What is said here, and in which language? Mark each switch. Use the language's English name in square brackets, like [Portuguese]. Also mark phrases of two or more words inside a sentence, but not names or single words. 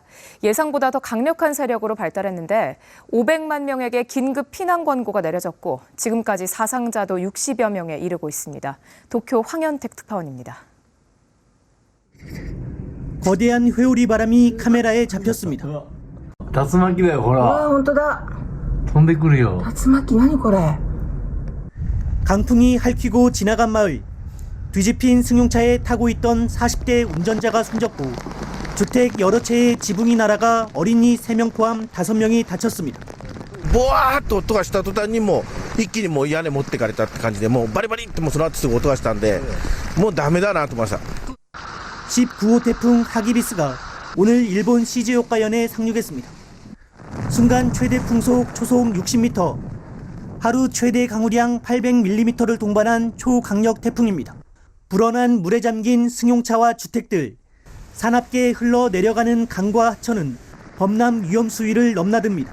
[Korean] 예상보다 더 강력한 세력으로 발달했는데 500만 명에게 긴급 피난 권고가 내려졌고 지금까지 사상자도 60여 명에 이르고 있습니다. 도쿄 황현택 특파원입니다. 거대한 회오리 바람이 카메라에 잡혔습니다. [Japanese] 竜巻だよほら。うわ、本当だ。飛んでくるよ。竜巻何これ? [Korean] 강풍이 핥히고 지나간 마을. 뒤집힌 승용차에 타고 있던 40대 운전자가 숨졌고 주택 여러 채의 지붕이 날아가 어린이 3명 포함 5명이 다쳤습니다. [Japanese] ボワーっと音がした途端にもう一気にもう屋根持ってかれたって感じでもうバリバリってもうその後すぐ音がしたんでもうダメだなと思いました. [Korean] 19호 태풍 하기비스가 오늘 일본 시즈오카현에 상륙했습니다. 순간 최대 풍속 초속 60m, 하루 최대 강우량 800mm를 동반한 초강력 태풍입니다. 불어난 물에 잠긴 승용차와 주택들, 사납게 흘러내려가는 강과 하천은 범람 위험 수위를 넘나듭니다.